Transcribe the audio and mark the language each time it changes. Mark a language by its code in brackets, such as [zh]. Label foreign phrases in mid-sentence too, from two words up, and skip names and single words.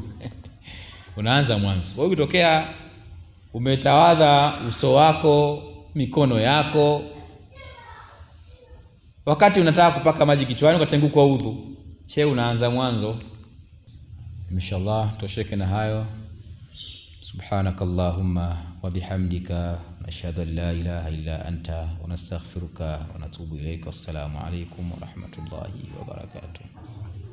[sw] Unaanza mwanzo. Kwa hiyo ukitokea umetawadha uso wako, mikono yako, wakati unataka kupaka maji kichwani ukatenguka udhu, unaanza mwanzo. Inshallah tosheke na hayo. [ar] سبحانك اللهم وبحمدك، نشهد أن لا إله إلا أنت، ونستغفرك ونتوب إليك. السلام عليكم ورحمة الله وبركاته.